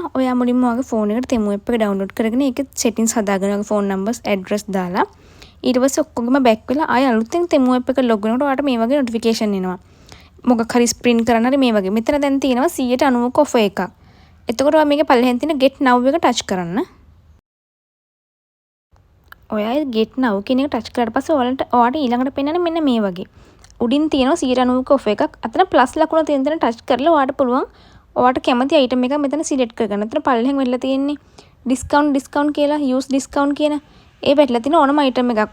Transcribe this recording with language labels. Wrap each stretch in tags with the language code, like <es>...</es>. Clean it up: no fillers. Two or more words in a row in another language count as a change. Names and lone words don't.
<si>ඔයා මුලින්ම ඔයාගේ ෆෝන් එකට තෙමු ඇප් එක ඩවුන්ලෝඩ් කරගෙන ඒකේ සෙටින්ග්ස් හදාගෙන ඔයාගේ</si> <en>phone numbers address</en> <si>දාලා ඊට පස්සේ ඔක්කොගෙම බෑක් වෙලා ආය අලුතෙන් තෙමු ඇප් එක ලොග් වෙනකොට ඔයාලට මේ වගේ නොටිෆිකේෂන් එනවා. මොකක් හරි ස්ප්‍රින්ට් කරන්න හරි මේ වගේ. මෙතන දැන් තියෙනවා 90ක ඔෆර් එකක්. එතකොට ඔයා මේකේ පල්ලෙහෙන් තියෙන</si> <en>get now</en> <si>එක ටච් කරන්න. ඔයා</si> <en>get now</en> <si>කියන එක ටච් කරලා පස්සේ ඔයාලට ඊළඟට පෙන්නන්නේ මෙන්න මේ වගේ. උඩින් තියෙනවා 90ක ඔෆර් එකක්. අතන ප්ලස් ලකුණ තියෙන තැන ටච් කරලා ඔයාලට පුළුවන් ඔයාලට කැමති අයිටම් එකක් මෙතන සිලෙක්ට් කරගන්න. අතන පල්ලෙහෙන් වෙලා තියෙන්නේ ඩිස්කවුන්ට් කියලා</si> <en>use discount</en> <si>කියන ඒ වැටලා තියෙන ඕනම අයිටම් එකක්.</si>